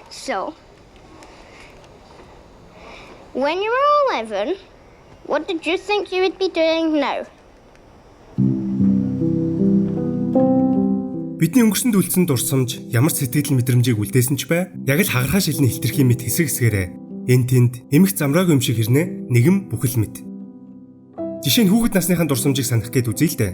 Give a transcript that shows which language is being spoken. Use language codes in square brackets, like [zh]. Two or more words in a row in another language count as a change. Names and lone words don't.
[en] so. When you were 11, what did you think you would be doing now? [mn] Бидний өнгөрсөнд үлдсэн дурсамж ямар сэтгэл мэдрэмжийг үлдээсэн ч бай, яг л хагархаа шилний хилтерхий мэт хэсэг хэсгээрээ энэ тэнд эмх замраагүй юм шиг хэрнээ нэгэн бүхэл мэт. Жишээ нь хүүхэд насныхаа дурсамжийг санах гээд үзье л дээ.